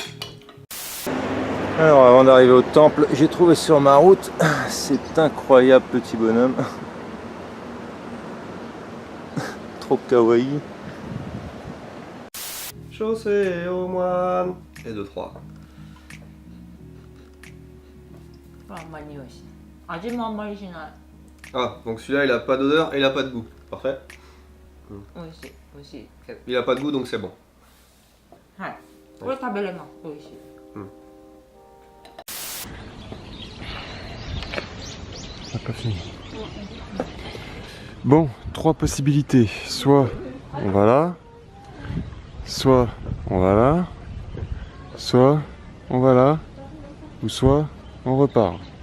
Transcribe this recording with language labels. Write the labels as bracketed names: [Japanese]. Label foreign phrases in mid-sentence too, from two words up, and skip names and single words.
[French] Alors avant d'arriver au temple, j'ai trouvé sur ma route cet incroyable petit bonhomme. Trop kawaii. Chaussé au moine. Et 2, 3. [Japanese] あんまり匂いしない。味もあんまりしない。 [French] Ah, donc celui-là il a pas d'odeur et il a pas de goût. Parfait. [Japanese] 美味しい。 美味しいけど。 [French] Il a pas de goût donc c'est bon. [Japanese] はい。これ食べれます。美味しい。 [French] On n'a pas fini. Bon, 3 possibilités. Soit on va là, soit on va là, soit on va là, ou soit on repart.